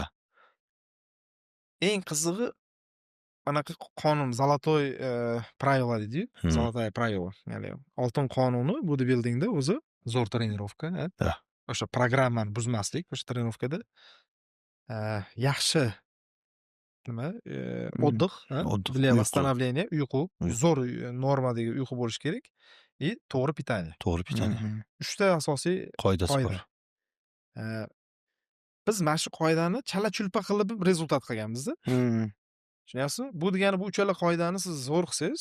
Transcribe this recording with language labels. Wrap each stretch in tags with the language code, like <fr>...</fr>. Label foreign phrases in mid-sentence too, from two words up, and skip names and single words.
<uz>Eng qizig'i anaqa qonun,</uz> <ru>золотое правило</ru> <uz>deydi-yu,</uz> <ru>золотое правило,</ru> <uz>ya'ni oltin qonuni bodybuildingda o'zi zo'r trenirovka, o'sha programmani buzmaslik, o'sha trenirovkada yaxshi</uz> <ru>отдых, для восстановления,</ru> <uz>uyqu, zo'r normadagi uyqu bo'lishi kerak и to'g'ri pitaniya. 3 ta asosiy qoidasi bor. Biz mana shu qoidani chala-chulpa qilib rezultat qilganmiz-da. Tushunyapsizmi? Bu degani bu uchala qoidani siz zo'r qilsangiz,</uz>